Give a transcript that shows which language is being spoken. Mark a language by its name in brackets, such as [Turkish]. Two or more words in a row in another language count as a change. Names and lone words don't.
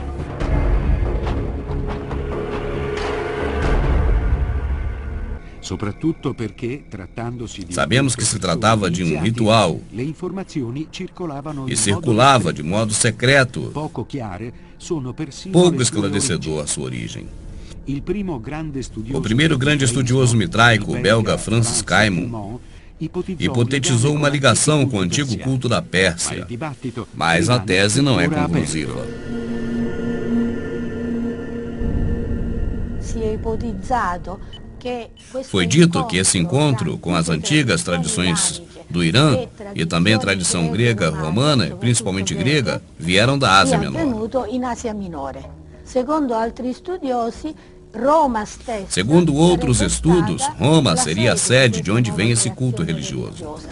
[Portuguese] Sabemos que se tratava de um ritual e circulava de modo secreto, pouco esclarecedor a sua origem. O primeiro grande estudioso mitraico, o belga Francis Caimon, hipotetizou uma ligação com o antigo culto da Pérsia, mas a tese não é conclusiva. [Italian] Si è ipotizzato [Portuguese] Foi dito que esse encontro com as antigas tradições do Irã e também a tradição grega, romana, principalmente grega, vieram da Ásia Menor. Segundo outros estudos, Roma seria a sede de onde vem esse culto religioso.